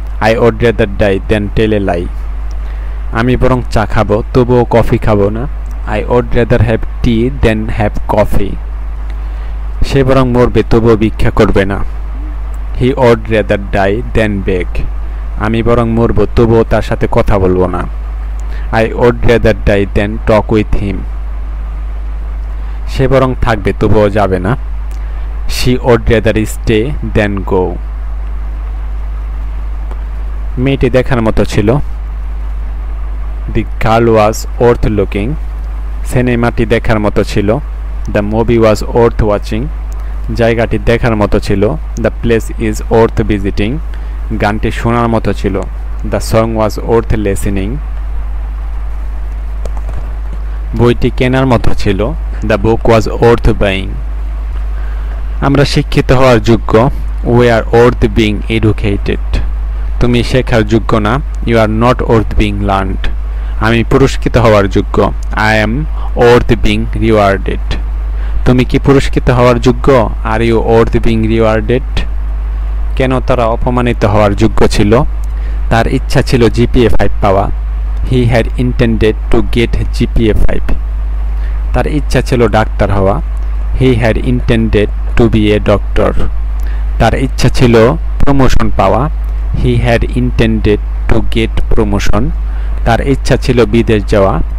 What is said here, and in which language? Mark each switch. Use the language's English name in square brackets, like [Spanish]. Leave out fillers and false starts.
[English] I would rather die than tell a lie. [Bangla] আমি বরং চা খাবো তবুও কফি খাবো না। [English] I would rather have tea than have coffee. [Bangla] সে বরং মরবে তবুও ভিক্ষা করবে না। [English] He would rather die than beg. [Bangla] আমি বরং মরব তবুও তার সাথে কথা বলবো না। [English] I would rather die than talk with him. [Bangla] সে বরং থাকবে তবুও যাবে না। [English] She would rather stay than go. [Bangla] মেয়েটি দেখার মতো ছিল। [English] The girl was worth looking. [Bangla] সিনেমাটি দেখার মতো ছিল। [English] The movie was worth watching. [Bangla] জায়গাটি দেখার মতো ছিল। [English] The place is worth visiting. [Bangla] গানটি শোনার মতো ছিল। [English] The song was worth listening. [Bangla] বইটি কেনার মতো ছিল। [English] The book was worth buying. [Bangla] আমরা শিক্ষিত হওয়ার যোগ্য। [English] We are worth being educated. [Bangla] তুমি শেখার যোগ্য না। [English] You are not worth being learned. [Bangla] আমি পুরস্কৃত হওয়ার যোগ্য। [English] I am worth being rewarded. [Bangla] তুমি কি পুরস্কৃত হওয়ার যোগ্য? [English] Are you worth being rewarded? [Bangla] কেন তারা অপমানিত হওয়ার যোগ্য ছিল? তার ইচ্ছা ছিল GPA 5 পাওয়া। [English] He had intended to get GPA 5. [Bangla] তার ইচ্ছা ছিল ডাক্তার হওয়া। [English] He had intended to be a doctor. [Bangla] তার ইচ্ছা ছিল প্রমোশন পাওয়া। [English] He had intended to get promotion. [Bangla] তার ইচ্ছা ছিল বিদেশ যাওয়া।